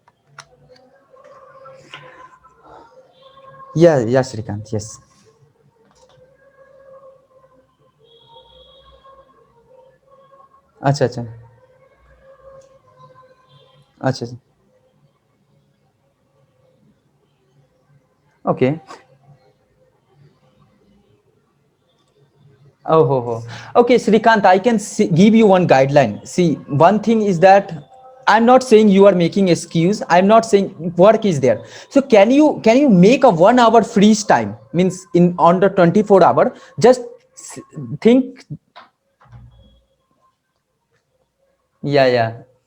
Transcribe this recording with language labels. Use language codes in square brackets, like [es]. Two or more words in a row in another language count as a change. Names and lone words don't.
[en] Yeah, yeah, Shrikant, yes. [hi] अच्छा अच्छा अच्छा अच्छा Okay. [en] Oh, ho, ho. Okay, Srikant, I can give you one guideline. See, one thing is that I'm not saying you are making excuse. I'm not saying work is there. So can you make a 1 hour freeze time? Means in on the 24 hour, just think. Yeah, yeah.